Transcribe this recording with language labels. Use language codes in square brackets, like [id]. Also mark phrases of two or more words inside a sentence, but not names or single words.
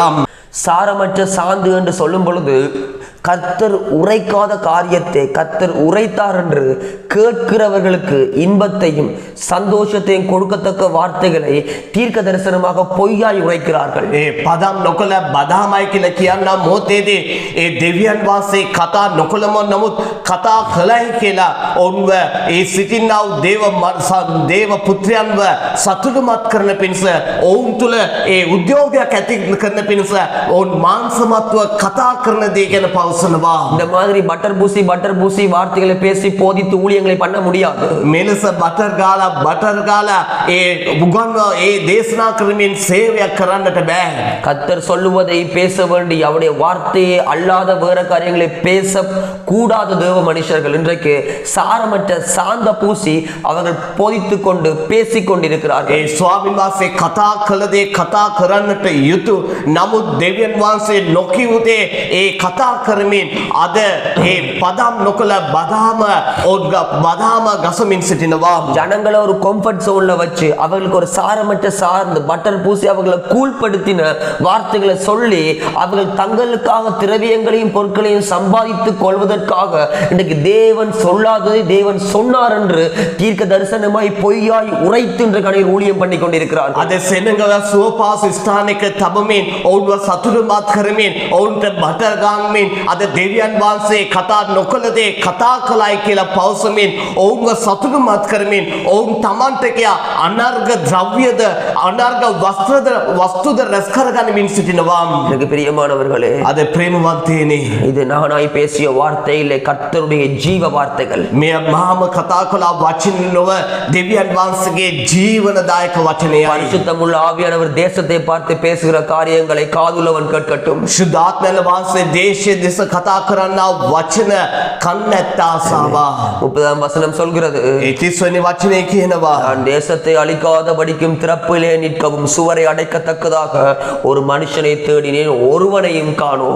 [ta] சாரமற்ற சாந்து என்று சொல்லும் பொழுது கர்த்தர் உரைக்காத காரியத்தை கர்த்தர் உரைத்தார் என்று கேட்கிறவர்களுக்கு இன்பத்தையும் சந்தோஷத்தையும் கொடுக்கத்தக்க வார்த்தைகளை தீர்க்க தரிசனமாக பொய்யாய் உரைக்கிறார்கள். [si] ඒ පදම් නොකළ බදාමයි කියලා කියන්න මොහොතේදී ඒ දෙවියන් වහන්සේ කතා නොකළම නමුත් කතා කළයි කියලා ඔවුන්ව ඒ සිටින්නා දේව පුත්‍රයන්ව සතුටුමත් කරන පිණිස ඔවුන් තුළ ඒ උද්‍යෝගයක් ඇති කරන පිණිස ඔවුන් මාංශමත්ව කතා කරන දේ ගැන පවසනවා. [ta] இந்த மாதிரி பட்டர் பூசி வார்த்தைகளை பேசி போதித்து ஊழியங்களை பண்ண முடியாது. [si] මෙලෙස බටර් ගාලා ඒ උගන්ව ඒ දේශනා කරමින් සේවයක් කරන්නට බෑ. [ta] கர்த்தர் சொல்லுவதை பேச வேண்டி அவருடைய வார்த்தையை அல்லாத வேற காரியங்களை பேச கூடாத தேவ மனுஷர்கள் இன்றைக்கு சாரமற்ற சாந்த பூசி அவர்கள் போதித்துக் கொண்டு பேசிக் கொண்டிருக்கிறார்கள். [si] ඒ ස්වාමීන් වහන්සේ කතා කළ දේ කතා කරන්නට යුතු නමුත් දෙවියන් වහන්සේ නොකියුදේ ඒ කතා කරමින් අද ඒ පදම් නොකළ බදාම ගසමින් සිටිනවා. [ta] ஜனங்களை ஒரு [en] comfort zone [ta] வச்சு அவர்களுக்கு ஒரு சாரமற்ற சார்ந்து பட்டர் பூசி அவர்களை கூழ்படுத்தின வார்த்தைகளை சொல்லி அவர்கள் தங்களுக்காக திரவியங்களையும் பொருட்களையும் சம்பாதித்துக் கொள்வதற்காக இன்றைக்கு தேவன் சொல்லாததை தேவன் சொன்னார் என்று தீர்க்க தரிசனமாய் பொய்யாய் உரைத்து இன்று கடையில் ஊழியம் பண்ணி கொண்டிருக்கிறார். [si] අද සෙනඟ සුවපාස ස්ථානයක තබමින් ඔවුන්ව සතුටුමත් කරමින් ඔවුන්ට බට ගාමින් අද දෙවියන් වහන්සේ කතා නොකළ දේ කතා කළයි කියලා පවසමින් ඔවුන්ව සතුටුමත් කරමින් ඔවුන් තමන්ට කියා අනර්ග ද්‍රව්‍යද අනර්ග වස්තුද රැස් කරගනිමින් සිටිනවා. [ta] எனக்கு பிரியமானவர்களே, [si] අද ප්‍රේමවන්තයනි, [ta] இது நானாய் பேசிய வார்த்தையிலே கர்த்தருடைய ஜீவ வார்த்தைகள். [si] මෙය මාම කතා කළා වචන නොව දෙවියන් වහන්සේගේ ජීවනදායක වචනයයි. [ta] பரிசுத்தமுள்ள ஆவியானவர் தேசத்தை பார்த்து பேசுகிற காரியங்களை காதுள்ளவன் கேட்கட்டும். [si] ශුද්ධාත්මයන් වහන්සේ දේශයේ දෙස කතා කරන්නා වචන කන්නැත්තා ආසාවා. [ta] 30 வசனம் சொல்கிறது, [si] 30 වෙනි වචනේ කියනවා, [ta] நான் தேசத்தை அழிக்காதபடிக்கும் திறப்பிலே நிற்கவும் சுவரை அடைக்கத்தக்கதாக ஒரு மனுஷனை தேடினேன், ஒருவனையும் காணோம்.